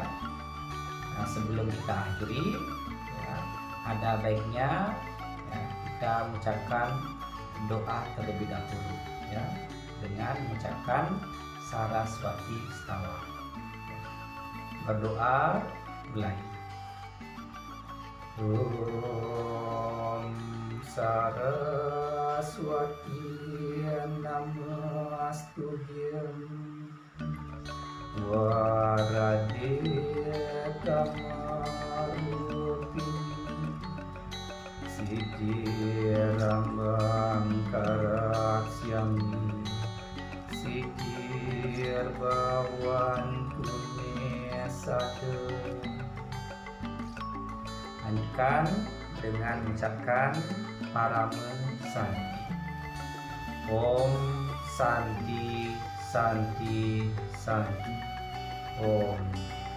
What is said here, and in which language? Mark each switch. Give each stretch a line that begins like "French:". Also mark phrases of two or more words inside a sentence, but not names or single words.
Indonesian: Nah, sebelum kita akhiri ya, ada baiknya ya, kita mengucapkan doa terlebih dahulu ya, dengan mengucapkan Saraswati Stawa. Berdoa mulai.
Sanskrit: Om Saraswati Namastuhyam Warade Kamarupin Sidirambang Karasyami Sidir Bawan Tunesade.
Indonesian: Lanjutkan dengan mengucapkan Paramen Santi.
Sanskrit: Om Santi Santi Santi. Om